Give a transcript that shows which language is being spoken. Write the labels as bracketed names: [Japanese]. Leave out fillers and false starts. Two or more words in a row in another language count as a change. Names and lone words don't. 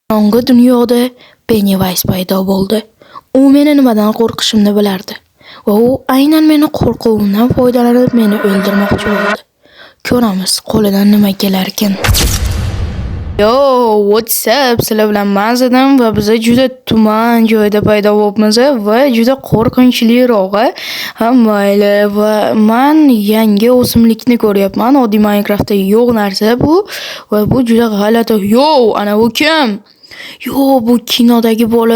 [Uzbek] Qorong'i dunyoda Pennywise paydo bo'ldi. U meni nimadan qo'rqishimni bilardi va u aynan meni qo'rquvimdan foydalanib meni o'ldirmoqchi bo'ldi. Ko'ramiz qo'lidan nima kelar ekan. [English] Yo, what's up? [Uzbek] Sizlar bilan Mazadan va biz juda tuman joyda paydo bo'libmiz va juda qo'rqinchlirog'i. Mayli, va men yangi o'simlikni ko'ryapman. Oddiy Minecraftda yo'q narsa bu va bu juda g'alati. Yo, ana bu kim? Yo, bu kinodagi bola.